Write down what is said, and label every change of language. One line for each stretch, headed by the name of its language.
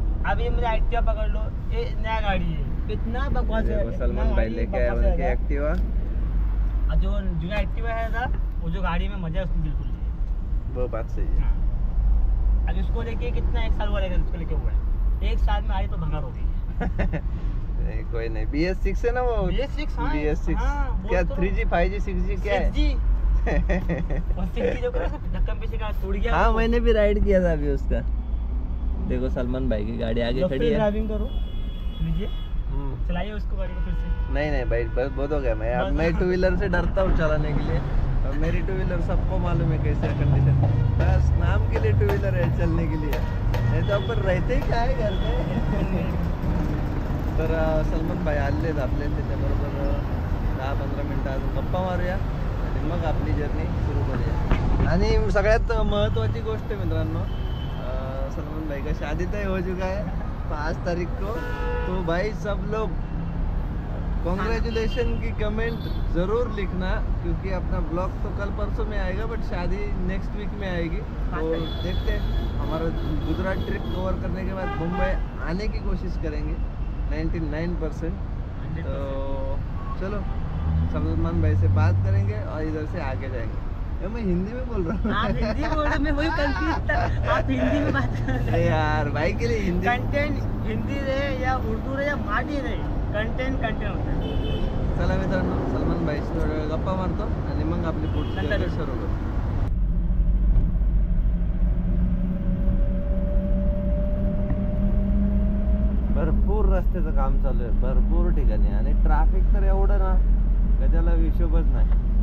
Hindi: अभी मुझे एक्टिवा पकड़ लो, ये नया गाड़ी है, कितना बकवास है. सलमान भाई लेके आए उनके एक्टिवा. जो नया एक्टिवा है ना वो जो गाड़ी में मजा है उसमें बिल्कुल नहीं है. वो बात सही है. अब इसको लेके कितना 1 साल हुआ रहेगा इसको लेके हुआ है. 1 साल में आई तो भंगार हो गई. नहीं कोई नहीं. BS6 है ना वो. BS6 हाँ. BS6 क्या 3G 5G 6G क्या है? 6G. और 6G जो धक्का पीछे का टूट गया. हाँ मैंने भी राइड किया था अभी उसका. देखो सलमान भाई की गाड़ी आगे खड़ी है. ड्राइविंग करो लीजिए, चलाइए उसको गाड़ी को फिर से. नहीं भाई बस बहुत हो गया. मैं अब मैं 2 व्हीलर से डरता हूँ चलाने के लिए. और मेरी 2 व्हीलर सबको मालूम है कैसे कंडीशन. बस नाम के लिए 2 व्हीलर है, चलने के लिए. नहीं तो अपन रहते ही क्या है घर में.
Marathi: तर सलमान भाई आले आपले, त्याच्याबरोबर 10-15 मिनटं अजून गप्पा मारूया आणि मग आपली जर्नी सुरू करूया. आणि सगळ्यात महत्त्वाची गोष्ट मित्रांनो,
Hindi: सलमान भाई का शादी तय हो चुका है 5 तारीख को. तो भाई सब लोग कॉन्ग्रेचुलेशन की कमेंट ज़रूर लिखना, क्योंकि अपना ब्लॉग तो कल परसों में आएगा बट शादी नेक्स्ट वीक में आएगी. तो देखते हैं, हमारा गुजरात ट्रिप कवर करने के बाद मुंबई आने की कोशिश करेंगे 99%. तो चलो सलमान भाई से बात करेंगे और इधर से आगे जाएंगे. मैं हिंदी में बोल रहा हूँ. आप हिंदी बोल रहे, मैं वही कंफ्यूज था. आप हिंदी में बात कर रहे हैं यार. भाई के लिए हिंदी कंटेंट हिंदी रहे या उर्दू रहे या मराठी रहे, कंटेंट होता है.
Marathi: चला मित्रांनो सलमान भाई थोडा वेळ गप्पा मारतो आणि मग आपली पुढची जर्नी सुरू करू. भरपूर रस्त्याचं काम चालू आहे भरपूर ठिकाणी आणि ट्रॅफिक तर एवढं ना का त्याला हिशोबच नाही.